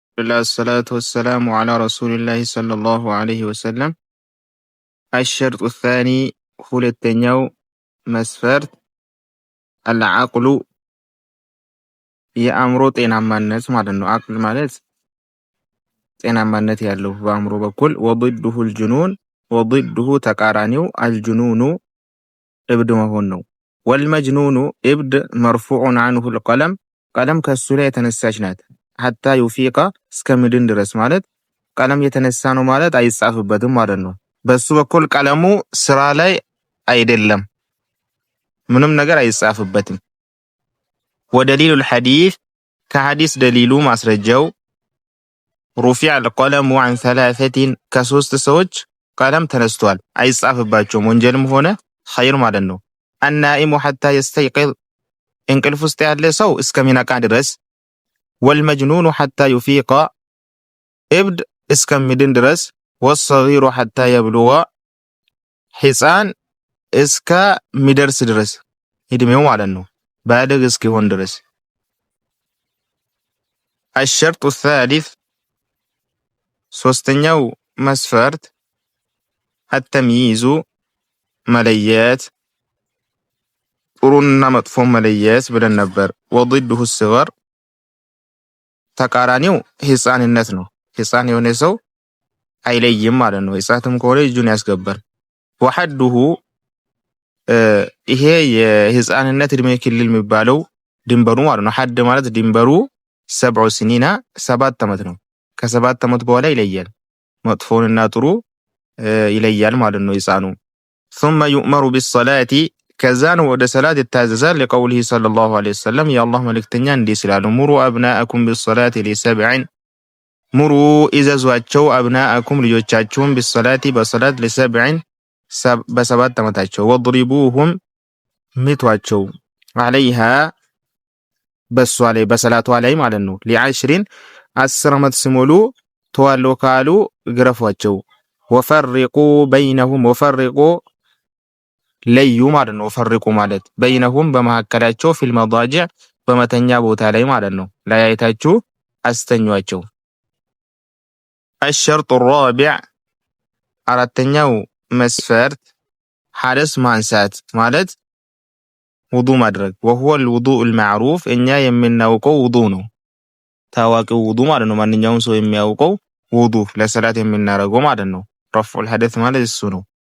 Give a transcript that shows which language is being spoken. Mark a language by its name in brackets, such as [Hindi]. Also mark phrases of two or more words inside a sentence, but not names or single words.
[Arabic] الله الصلاة والسلام على رسول الله صلى الله عليه وسلم. الشرط الثاني [Amharic] ሁለተኛው መስፈርት العقل የአእምሮ ጤናማነት ማለት ነው። አቅል ማለት ጤናማነት ያለው በአእምሮ በኩል [Arabic] وضده الجنون وضده [Amharic] ተቃራኒው الجنون እብድ መሆን ነው። والمجنون እብድ مرفوع [Arabic] عنه القلم [Amharic] ቀለም ከሱ ላይ የተነሳች ናት [Arabic] حتى يفيق [Amharic] እስከምድን ድረስ ማለት ቀለም የተነሳ ነው ማለት አይጻፍበትም ማለት ነው። በሱ በኩል ቀለሙ ስራ ላይ አይደለም ምንም ነገር አይጻፍበትም። [Arabic] ودليل الحديث [Amharic] ከሐዲስ ደሊሉ ማስረጃው [Arabic] رفع القلم عن ثلاثة [Amharic] ከሶስት ሰዎች ቀለም ተነስቷል አይጻፍባቸውም ወንጀልም ሆነ ኸይር ማለት ነው። [Arabic] النائم حتى يستيقظ [Amharic] እንቅልፍ ውስጥ ያለ ሰው እስከሚነቃ ድረስ [Arabic] والمجنون حتى يفيق ابد [Amharic] እስከሚድን ድረስ [Arabic] والصغير حتى يبلغ [Amharic] ሕፃን እስከሚደርስ ድረስ እድሜው ማለት ነው ባለግ እስኪሆን ድረስ። [Arabic] الشرط الثالث [Amharic] ሶስተኛው መስፈርት التمييز መለየት ጥሩና መጥፎ መለየት ብለን ነበር። [Arabic] وضده الصغر [Amharic] ተቃራኒው ሕፃንነት ነው። ሕፃን የሆነ ሰው አይለይም ማለት ነው። ሕፃንም ከሆነ እጁን ያስገባል። وحده ይሄ የሕፃንነት እድሜ ክልል የሚባለው ድንበሩ ማለት ነው። ሐድ ማለት ድንበሩ 7 سنين 7 ዓመት ነው። ከ7 ዓመት በኋላ ይለያል። መጥፎንና ጥሩ ይለያል ማለት ነው ሕፃኑ። [Arabic] ثم يؤمر بالصلاة [Amharic] ከዛን ወደ ሰላት ይታዘዛል። ለቀውሊሂ [Arabic] صلى الله عليه وسلم [Amharic] የአላህ መልእክተኛ እንዲህ ስላሉ [Arabic] مروا أبناءكم بالصلاة لسبع مروا [Amharic] ኢዘዟቸው አብናአኩም ልጆቻችሁን ቢሰላቲ በሰላት ሊሰብዕን በሰባት ዓመታቸው ወድሪቡሁም ምቷቸው አለይሃ በሷ ላይ በሰላቷ ላይ ማለት ነው። ሊዐሽሪን 10 ዓመት ሲሞሉ ተዋለው ካሉ ግረፏቸው። [Arabic] وفرقوا بينهم [Amharic] ወፈርቁ ለዩ ማለት ነው። ፈርቁ ማለት በይነሁም በመሐከላቸው [Arabic] في المضاجع [Amharic] በመተኛ ቦታ ላይ ማለት ነው። ለያይታችሁ አስተኛቸው። [Arabic] الشرط الرابع [Amharic] አራተኛው መስፈርት ሐደስ ማንሳት ማለት ውዱ ማድረግ [Arabic] وهو الوضوء المعروف [Amharic] እኛ የምናውቀው ውዱ ነው። ታዋቂው ውዱ ማለት ነው። ማንኛውም ሰው የሚያውቀው ውዱ ለሰላት የምናረገው ማለት ነው። [Arabic] رفع الحدث [Amharic] ማለት እሱ ነው።